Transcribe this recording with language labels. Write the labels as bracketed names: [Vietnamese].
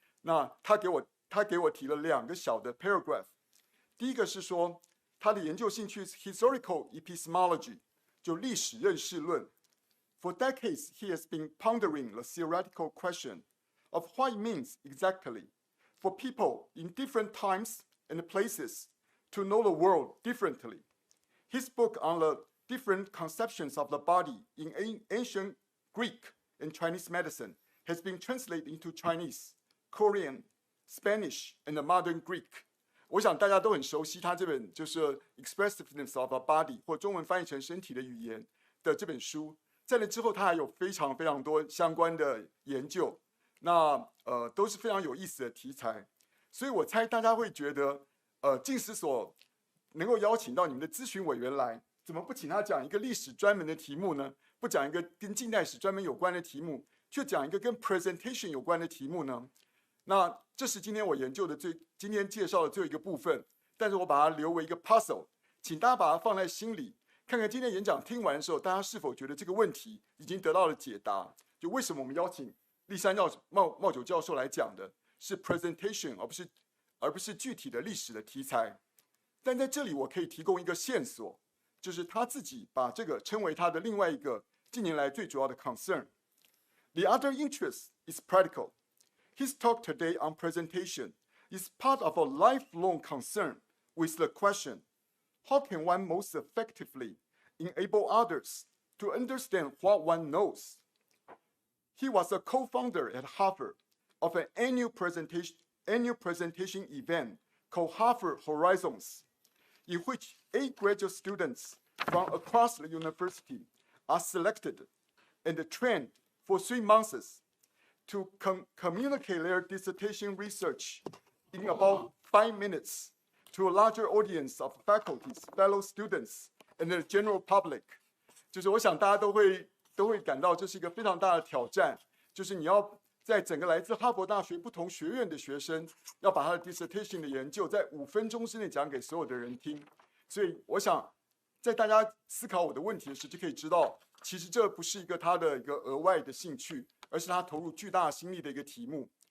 [Chinese] 那他给我提了2个小的 paragraph。第一个是说他的研究兴趣是 historical epistemology， 就历史认识论。 [English] For decades he has been pondering the theoretical question: of what it means exactly for people in different times and places to know the world differently. His book on the different conceptions of the body in ancient Greek and Chinese medicine has been translated into Chinese, Korean, Spanish, and modern Greek. [Chinese] 我想大家都很熟悉他这本就是《Expressiveness of the Body》或中文翻译成身体的语言的这本书。在那之后，他还有非常非常多相关的研究，那都是非常有意思的题材。所以我猜大家会觉得，近史所能够邀请到你们的咨询委员来，怎么不请他讲一个历史专门的题目呢？不讲一个跟近代史专门有关的题目，却讲一个跟 presentation 有关的题目呢？那这是今天我研究的今天介绍的最后一个部分，但是我把它留为一个 puzzle， 请大家把它放在心里，看看今天演讲听完的时候，大家是否觉得这个问题已经得到了解答？就为什么我们邀请栗山茂久教授来讲的是 presentation， 而不是具体的历史的题材？但在这里我可以提供一个线索，就是他自己把这个称为他的另外一个近年来最主要的 concern。 [English] The other interest is practical. His talk today on presentation is part of a lifelong concern with the question, how can one most effectively enable others to understand what one knows? He was a co-founder at Harvard of an annual presentation event called Harvard Horizons, in which 8 graduate students from across the university are selected and trained for 3 months to communicate their dissertation research in about 5 minutes to a larger audience of faculties, fellow students, and the general public. [Chinese] 就是我想大家都会感到这是一个非常大的挑战，就是你要在整个来自哈佛大学不同学院的学生，要把他的 dissertation 的研究在5分钟之内讲给所有的人听。所以我想，在大家思考我的问题的时候，就可以知道，其实这不是一个他的一个额外的兴趣，而是他投入巨大心力的一个题目。